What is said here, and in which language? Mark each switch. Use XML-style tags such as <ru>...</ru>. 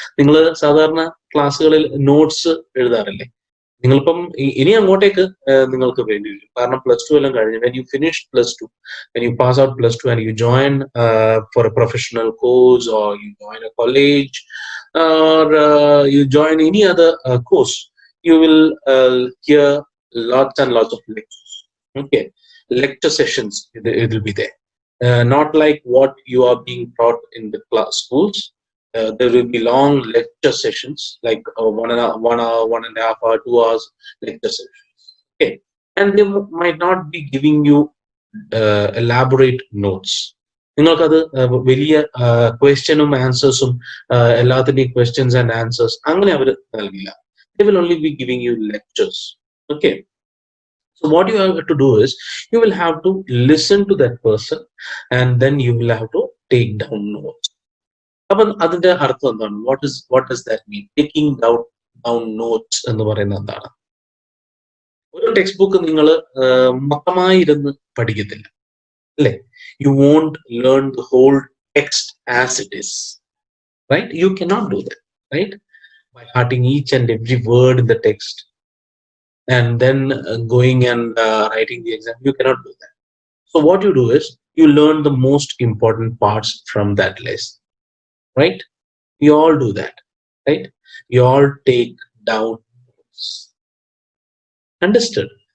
<ml>നിങ്ങൾ സാധാരണ ക്ലാസ്സുകളിൽ നോട്ട്സ് എഴുതാറില്ലേ? നിങ്ങളിപ്പം ഇനി അങ്ങോട്ടേക്ക് നിങ്ങൾക്ക് വേണ്ടി വരും കാരണം പ്ലസ് ടു എല്ലാം കഴിഞ്ഞ്</ml> <en>when you finish plus two, when you pass out plus two and you join for a professional course or you join a college or you join any other course, you will hear lots and lots of lectures. Okay, lecture sessions, it will be there. Not like what you are being taught in the class schools. There will be long lecture sessions, like 1 hour, 1.5 hour, 2 hours lecture sessions. Okay, and they might not be giving you elaborate notes.</en> <ml>നിങ്ങൾക്കത് വലിയ ക്വസ്റ്റ്യനും ആൻസേഴ്സും എല്ലാത്തിൻ്റെയും questions and answers അങ്ങനെ അവർ നൽകില്ല.</ml> <en>They will only be giving you lectures. Okay, so what you have to do is you will have to listen to that person and then you will have to take down notes.</en> <ml>അപ്പം അതിന്റെ അർത്ഥം എന്താണ്?</ml> <en>What does that mean?</en> <ml>Taking down notes എന്ന് പറയുന്നത് എന്താണ്? ഒരു text book നിങ്ങൾ മൊത്തമായി ഇരുന്ന് പഠിക്കത്തില്ല അല്ലേ?</ml> <en>You won't learn the whole text as it is, right? You cannot do that, right? By hearting each and every word in the text and then going and writing the exam, you cannot do that. So what you do is you learn the most important parts from that lesson, right? You all do that, right? You all take down notes. Understood?</en>